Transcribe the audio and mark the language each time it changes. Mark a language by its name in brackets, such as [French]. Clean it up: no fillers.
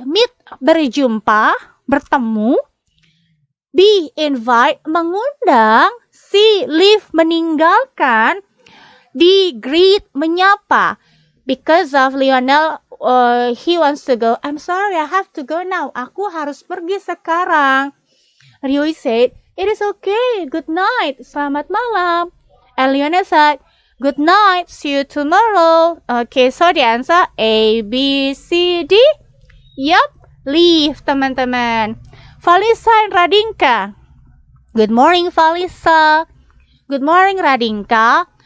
[Indonesian] Meet, berjumpa, bertemu. B. Invite, mengundang. C. Leave, meninggalkan. D. Greet, menyapa. [English] Because of Lionel, he wants to go. I'm sorry, I have to go now. [Indonesian] Aku harus pergi sekarang. [English] Ryu said, it is okay. Good night. [Indonesian] Selamat malam. [English] And Lionel said, good night. See you tomorrow. Okay, so the answer A, B, C, D. Yup, leave, teman-teman. Valisa and Radinka. Good morning, Valisa. Good morning, Radinka.